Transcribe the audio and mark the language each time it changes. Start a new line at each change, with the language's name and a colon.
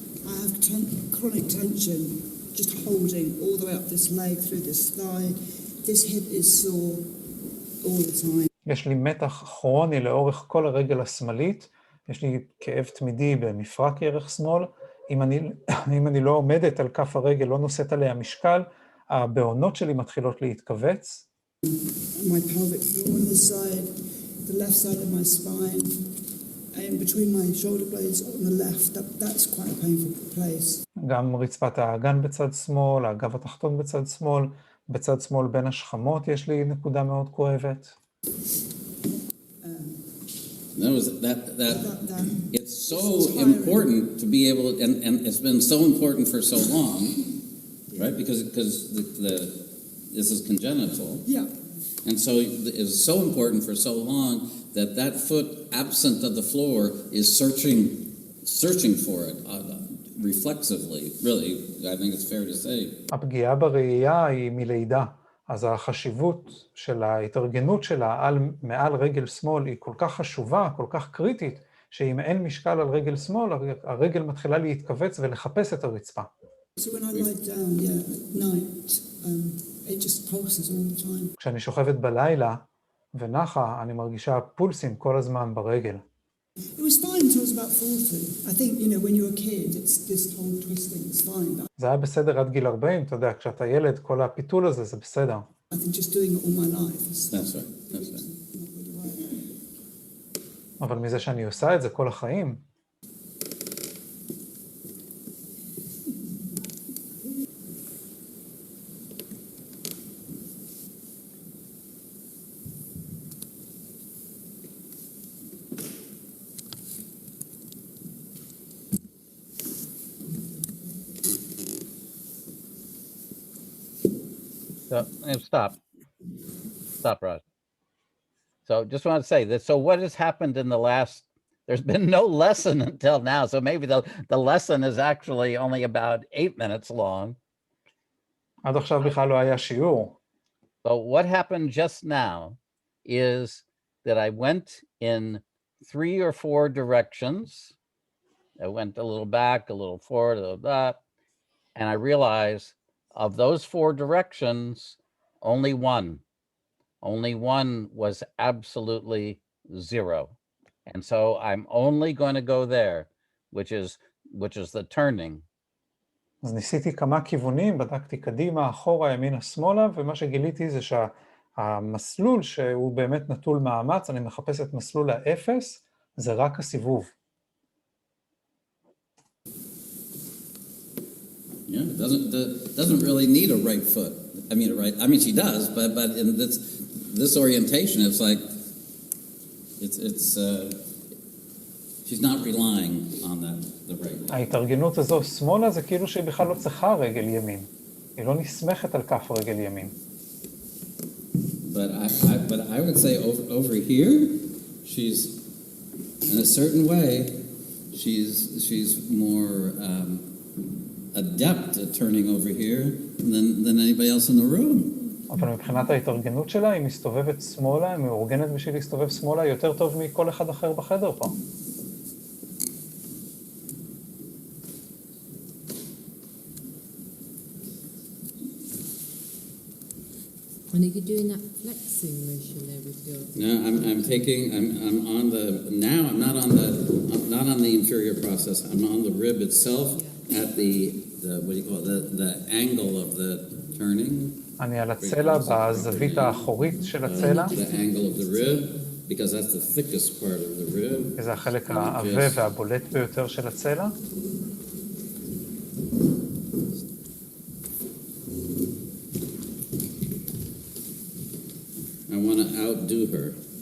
English: I have chronic tension, just holding all the way up this leg, through this thigh. This hip is sore all the time.
Hebrew: יש לי מתח כרוני לאורך כל הרגל השמאלית, יש לי כאב תמידי במפרק ירך שמאל, אם אני לא עומדת על כף הרגל, לא נושאת עליה משקל, הבעונות שלי מתחילות להתכווץ.
English: My pelvic floor on the side, the left side of my spine, and between my shoulder blades on the left, that's quite a painful place.
Hebrew: גם רצפת האגן בצד שמאל, האגב התחתון בצד שמאל, בצד שמאל בין השכמות יש לי נקודה מאוד כואבת.
English: It's so important to be able, and it's been so important for so long, right? Because this is congenital. Yeah. And so it's so important for so long that foot absent of the floor is searching for it reflexively. Really, I think it's fair to say.
Hebrew: הפגיעה בראייה היא מלידה. אז החשיבות של ההתארגנות שלה מעל רגל שמאל היא כל כך חשובה, כל כך קריטית, שאם אין משקל על רגל שמאל, הרגל מתחילה להתכווץ ולחפש את הרצפה.
English: So when I lie down, at night, it just pulses all the time.
Hebrew: כשאני שוכבת בלילה ונחה, אני מרגישה פולסים כל הזמן ברגל.
English: It was fine until I was about 40. I think, when you're a kid, it's this whole twisting, it's fine.
Hebrew: זה היה בסדר עד גיל 40, אתה יודע, כשאתה ילד, כל הפיתול הזה, זה בסדר.
English: I think just doing it all my life. That's right. Not really right.
Hebrew: אבל מזה שאני עושה את זה כל החיים,
English: So, stop, Raj. So just want to say that, so what has happened in the last, there's been no lesson until now, so maybe the lesson is actually only about 8 minutes long.
Hebrew: עד עכשיו בכלל לא היה שיעור.
English: But what happened just now is that I went in 3 or 4 directions. I went a little back, a little forward, a little back, and I realized of those 4 directions, only one was absolutely 0. And so I'm only going to go there, which is the turning.
Hebrew: אז ניסיתי כמה כיוונים, בדקתי קדימה, אחורה, ימינה, שמאלה, ומה שגיליתי זה שהמסלול שהוא באמת נטול מאמץ, אני מחפש את מסלול האפס, זה רק הסיבוב.
English: Yeah, doesn't really need a right foot. I mean she does, but in this orientation, it's like it's she's not relying on the right leg.
Hebrew: ההתארגנות הזו שמאלה זה כאילו שהיא בכלל לא צריכה רגל ימין. היא לא נסמכת על כף רגל ימין.
English: But I would say over here, she's in a certain way, she's more adept at turning over here than anybody else in the room.
Hebrew: אבל מבחינת ההתארגנות שלה, היא מסתובבת שמאלה, היא מאורגנת בשביל להסתובב שמאלה יותר טוב מכל אחד אחר בחדר פה.
English: And are you doing that flexing motion there with your? No, I'm on the, now I'm not on the inferior process. I'm on the rib itself at the what do you call it, the angle of the turning.
Hebrew: אני על הצלע בזווית האחורית של הצלע.
English: The angle of the rib, because that's the thickest part of the rib.
Hebrew: זה החלק העבה והבולט ביותר של הצלע.
English: I want to outdo her.